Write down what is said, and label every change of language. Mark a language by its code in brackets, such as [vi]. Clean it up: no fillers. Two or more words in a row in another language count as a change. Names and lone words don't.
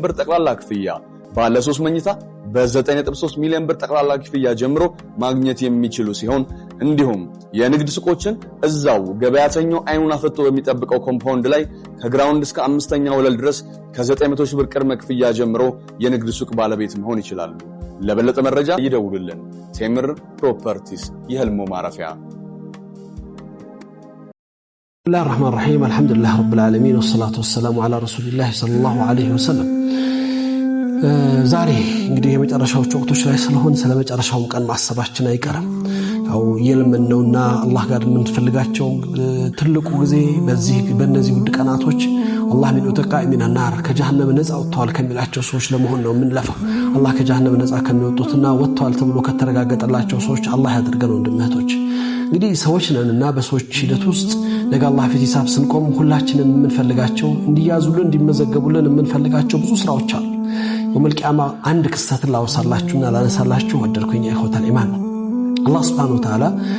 [am] ብር ጠቅላላ ክፍያ፣ ባለ 3 መኝታ በ9.3 ሚሊዮን ብር ጠቅላላ ክፍያ ጀምሮ ማግኘት የሚችሉ ሲሆን እንዲሁም የንግድ ሱቆችን እዛው ገበያተኛው አይኑን አፈጥቶ በሚጠብቀው ኮምፓውንድ ላይ ከግራውንድ እስከ 5ኛ ወለል ድረስ ከ900 ሺህ ብር ቅድመ ክፍያ ጀምሮ የንግድ ሱቅ ባለቤት መሆን ይችላሉ። ለበለጠ መረጃ ይደውሉልን። ቴምር ፕሮፐርቲስ የህልሞ ማረፊያ። [ar] الله الرحمن الرحيم الحمد لله رب العالمين والصلاة والسلام على رسول الله صلى الله عليه وسلم [am] ዛሬ እንግዲህ የመጨረሻዎቹ ወቅቶች ላይ ስለሆነ ስለመጨረሻው ቀን ማሰባችን አይቀርም። ያው የለምነውና አላህ ጋር የምንፈልጋቸው ትልቁ ጊዜ በእነዚህ ውድ ቀናቶች አላህ ምን ተቃይ [ar] من النار [am] ከጀሃነም ነፃ ወጥተዋል ከሚላቸው ሰዎች ለመሆን ነው የምንለፋው። አላህ ከጀሃነም ነፃ ከሚወጡትና ወጥተዋል ተብሎ ከተረጋገጠላቸው ሰዎች አላህ ያድርገን። ወንድምቶች እንግዲህ ሰዎች ነንና በሰዎች ሂደት ውስጥ ነገ አላህ ፊት ሂሳብ ስንቆም ሁላችንም የምንፈልጋቸው እንዲያዙልን እንዲመዘገቡልን የምንፈልጋቸው ብዙ ስራዎች አሉ። ወመልቂያማ አንድ ክስተት ላወሳላችሁና ላነሳላችሁ ወደድኩኝ። [ar] إخوة الإيمان [am] አላህ [ar] سبحانه وتعالى